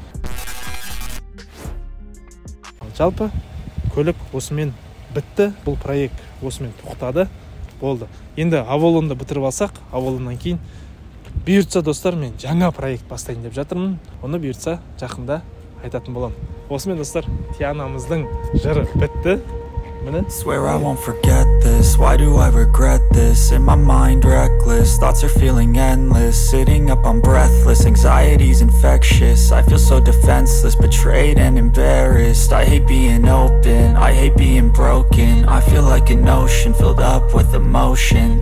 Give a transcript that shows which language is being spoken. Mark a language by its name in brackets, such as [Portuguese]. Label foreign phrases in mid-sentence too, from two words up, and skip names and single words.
[Kazakh] Жалпы көлік осымен бітті, бұл проект осымен тоқтады, болды. Енді Аволонды бітіріп алсақ, Аволоннан кейін бұйыртса достар, мен жаңа проект бастайын деп жатырмын. Оны бұйыртса жақында айтатын болам. Осымен достар, Тианамыздың жыры бітті. [English] Swear I won't forget this. Why do I regret this? In my mind reckless, thoughts are feeling endless. Sitting up I'm breathless, anxiety's infectious. I feel so defenseless, betrayed and embarrassed. I hate being open, I hate being broken. I feel like an ocean filled up with emotion.